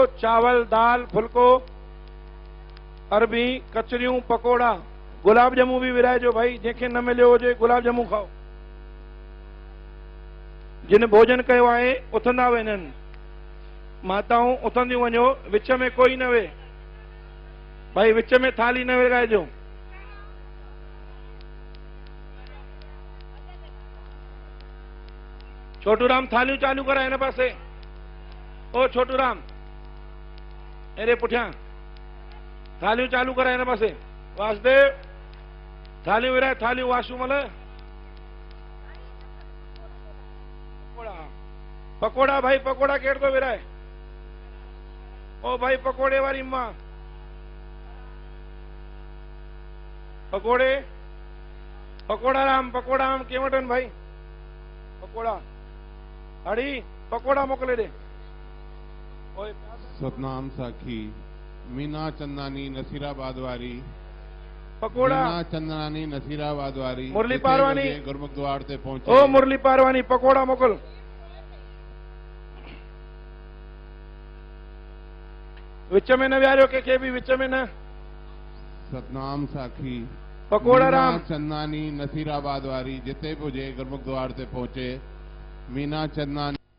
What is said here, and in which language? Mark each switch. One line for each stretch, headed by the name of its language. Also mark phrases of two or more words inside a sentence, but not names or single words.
Sindhi: चावल दाल फुल्को अरबी कचरियूं पकोड़ा गुलाब ॼमूं बि विराइजो भाई, जंहिंखे न मिलियो हुजे गुलाब ॼमूं खाओ। जिन भोजन कयो आहे उथंदा वञनि। माताऊं उथंदियूं वञो, विच में कोई न वे भाई, विच में थाली न विराइजो। छोटूराम थालियूं चालू करा हिन पासे। ओ छोटूराम अरे पुठियां थालियूं चालू करा हिन पासे। वासुदेव थालियूं विराए, थालियूं वासूमल। पकोड़ा भाई, पकोड़ा केर थो विराए? ओ भाई पकोड़े वारी मां, पकोड़े पकोड़ा राम के वटनि भाई? पकोड़ा हड़ी पकोड़ा मोकिले दे। ओए सतनाम साखी मीना चंदानी नसीराबाद वारी पकोड़ा। मीना चंदानी नसीराबाद वारी मुरली जिते पारवानी बजे गुरमुख द्वार ते पहुंचे। ओ मुरली पारवानी पकोड़ा मोकल। विच में न विहारियो कंहिंखे बि, विच में न। सतनाम साखी पकोड़ा मीना राम चंदानी नसीराबाद वारी जिते बि हुजे गुरमुख द्वार ते पहुचे। मीना चंदानी